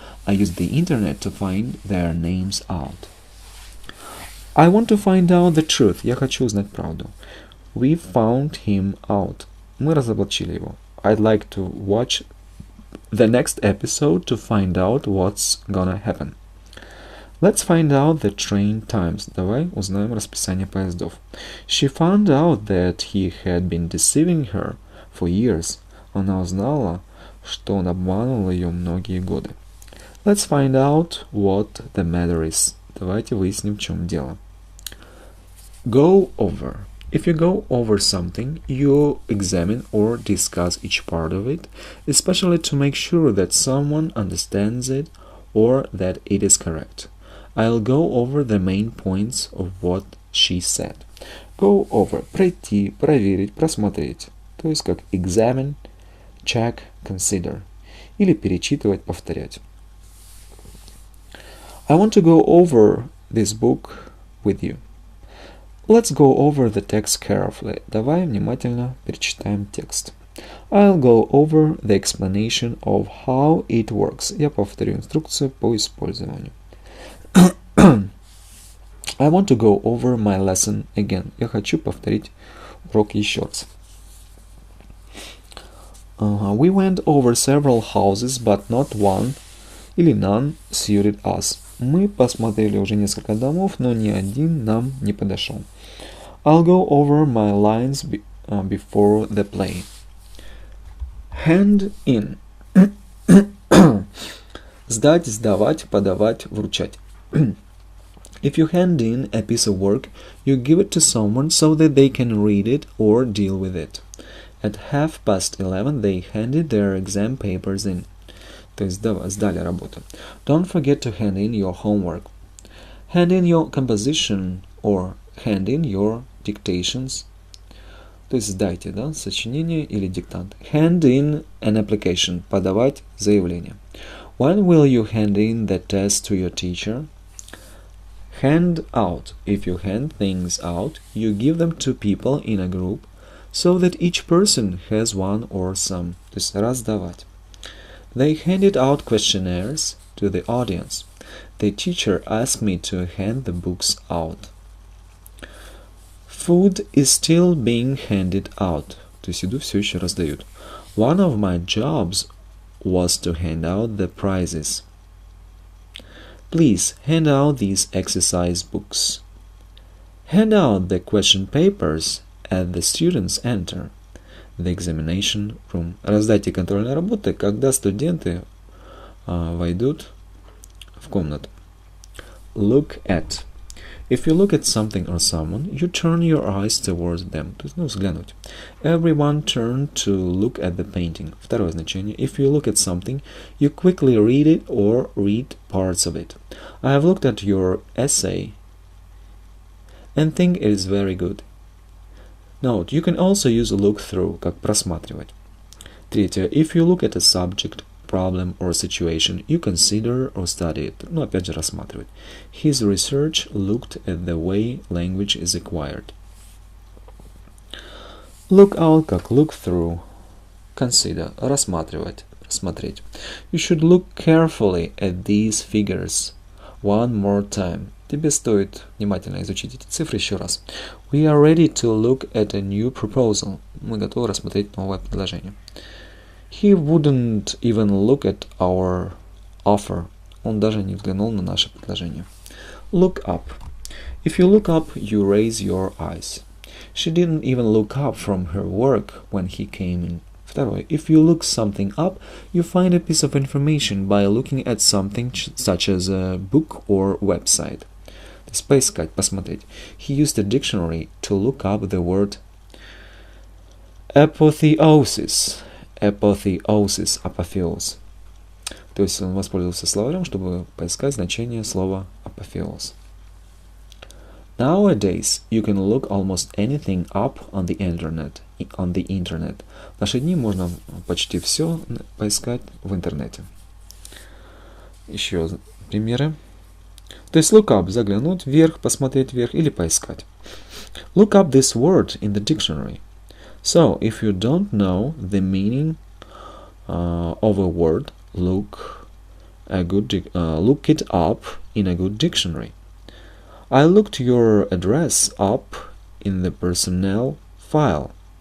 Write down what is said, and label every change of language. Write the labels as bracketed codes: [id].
[en] I use the internet to find their names out. I want to find out the truth. [ru] Я хочу узнать правду. [en] We found him out. [ru] Мы разоблачили его. [en] I'd like to watch the next episode to find out what's gonna happen. Let's find out the train times. [ru] Давай узнаем расписание поездов. [en] She found out that he had been deceiving her for years. [ru] Она узнала, что он обманывал ее многие годы. [en] Let's find out what the matter is. [ru] Давайте выясним, в чем дело. [en] Go over. If you go over something, you examine or discuss each part of it, especially to make sure that someone understands it or that it is correct. I'll go over the main points of what she said. [ru] Go over – пройти, проверить, просмотреть. То есть как [en] examine, check, consider. [ru] Или перечитывать, повторять. [en] I want to go over this book with you. Let's go over the text carefully. [ru] Давай внимательно перечитаем текст. [en] I'll go over the explanation of how it works. [ru] Я повторю инструкцию по использованию. [en] I want to go over my lesson again. [ru] Я хочу повторить урок еще раз. [en] We went over several houses, but not one или none suited us. [ru] Мы посмотрели уже несколько домов, но ни один нам не подошел. [en] I'll go over my lines before the play. Hand in. [ru] Сдать, сдавать, подавать, вручать. [en] If you hand in a piece of work, you give it to someone so that they can read it or deal with it. At 11:30 they handed their exam papers in. [ru] То есть сдали работу. [en] Don't forget to hand in your homework. Hand in your composition or hand in your dictations. [ru] То есть сдайте, да, сочинение или диктант. [en] Hand in an application. [ru] Подавать заявление. [en] When will you hand in the test to your teacher? Hand out. If you hand things out, you give them to people in a group so that each person has one or some. [ru] То есть раздавать. [en] They handed out questionnaires to the audience. The teacher asked me to hand the books out. Food is still being handed out. [ru] То есть еду все еще раздают. [en] One of my jobs was to hand out the prizes. Please hand out these exercise books. Hand out the question papers as the students enter the examination room. [ru] Раздайте контрольные работы, когда студенты войдут в комнату. [en] Look at. If you look at something or someone, you turn your eyes towards them. [ru] То есть, взглянуть. [en] Everyone turned to look at the painting. [ru] Второе значение. [en] If you look at something, you quickly read it or read parts of it. I have looked at your essay and think it is very good. Note, you can also use look through, [ru] как просматривать. Третье. [en] If you look at a subject, problem or situation, you consider or study it. [ru] Опять же, рассматривать. [en] His research looked at the way language is acquired. Look out, как look through. [ru] consider, рассматривать, рассмотреть. [en] You should look carefully at these figures one more time. [ru] Тебе стоит внимательно изучить эти цифры еще раз. [en] We are ready to look at a new proposal. [ru] Мы готовы рассмотреть новое предложение. [en] He wouldn't even look at our offer. [ru] Он даже не взглянул на наше предложение. [en] Look up. If you look up, you raise your eyes. She didn't even look up from her work when he came in. [ru] Второе. [en] If you look something up, you find a piece of information by looking at something such as a book or website. [ru] То есть поискать, посмотреть. [en] He used a dictionary to look up the word apotheosis. [ru] Apotheosis, апофеоз. То есть он воспользовался словарем, чтобы поискать значение слова апофеоз. [en] Nowadays, you can look almost anything up on the internet. [ru] В наши дни можно почти все поискать в интернете. Еще примеры. То есть look up, заглянуть вверх, посмотреть вверх или поискать. [en] Look up this word in the dictionary. So, if you don't know the meaning of a word, look it up in a good dictionary. I looked your address up in the personnel file.